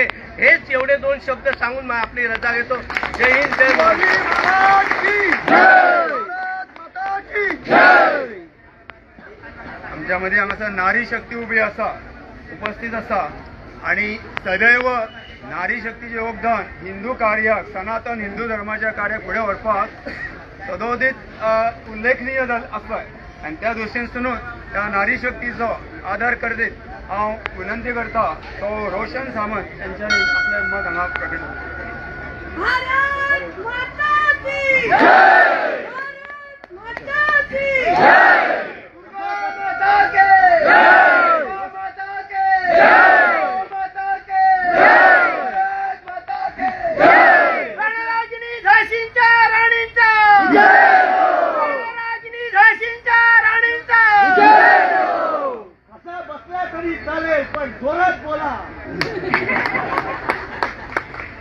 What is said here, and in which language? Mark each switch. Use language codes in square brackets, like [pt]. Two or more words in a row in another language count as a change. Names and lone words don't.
[mr] हेच एवढे दोन शब्द सांगून आपली रजा घेतो. जय हिंद, जय भारत. [kok] आमच्यामध्ये हांगासर नारी शक्ती उभी असा, उपस्थित असा आणि सदैव नारी शक्तीचे योगदान हिंदू कार्याक, सनातन हिंदू धर्माच्या कार्याक फुडें व्हरपाक सदोदीत उल्लेखनीय आसता. आणि त्या दृश्टीन त्या नारी शक्तीचो आदर करतीत हांव विनंती करता तो रोशन सामंत यांच्यानी आपले मत हांगा प्रकट केलें. [hi] भारत माता की जय! भारत माता की जय! माता के जय! माता के जय! माता के जय! माता के जय! [mr] रणरागिनी झाशींच्या राणींचा जय! रणरागिनी झाशींच्या राणींचा जय! असा बसला तरी चालेल, पण जोरात बोला.